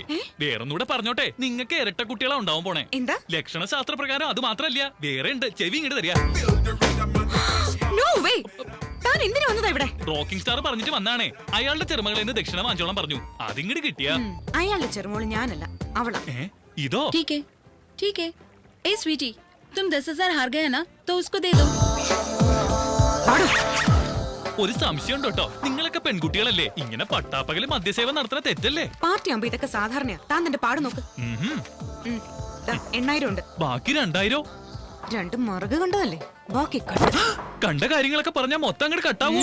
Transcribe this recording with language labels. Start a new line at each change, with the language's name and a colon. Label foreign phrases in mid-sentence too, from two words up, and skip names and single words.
Malayalam: വേറൊന്നുകൂടെ പറഞ്ഞോട്ടെ, നിങ്ങൾക്ക് ഇരട്ട കുട്ടികളാ ഉണ്ടാവാൻ പോണേ. എന്താ? ലക്ഷണശാസ്ത്ര പ്രകാരം അത് മാത്രല്ല, വേറെ ഉണ്ട്. ചെവി ഇങ്ങോട്ട് തരിക. താൻ എന്തിനു വന്നതാ ഇവിടെ? റോക്കിംഗ് സ്റ്റാർ പറഞ്ഞിട്ട് വന്നാണേ. അയാളുടെ ചെറുമകളിൽ നിന്ന് ദക്ഷിണ വാങ്ങിച്ചോളാൻ പറഞ്ഞു. അതിങ്ങോട്ട് കിട്ടിയ അയാളുടെ ചെറുമോള് ഞാനല്ല, അവളാ. ഇതോ?
Hindi: ठीक है। ए स्वीटी, तुम 10,000 हार गए ना, तो उसको दे दो।
Malayalam: ഒരു സംശയം ഉണ്ട് കേട്ടോ, നിങ്ങളൊക്കെ പെൺകുട്ടികളല്ലേ? ഇങ്ങനെ പട്ടാപ്പകല് മദ്യസേവ നടത്തുന്ന തെറ്റല്ലേ? പാർട്ടി ആകുമ്പോ ഇതൊക്കെ സാധാരണയാ. താൻ നിന്റെ പാട് നോക്ക്. 8,000 ഉണ്ട്. ബാക്കി 2,000? 2 മറുക് കണ്ടതല്ലേ, ബാക്കി കണ്ട കാര്യങ്ങളൊക്കെ പറഞ്ഞാ മൊത്തം അങ്ങോട്ട് കട്ടാവോ?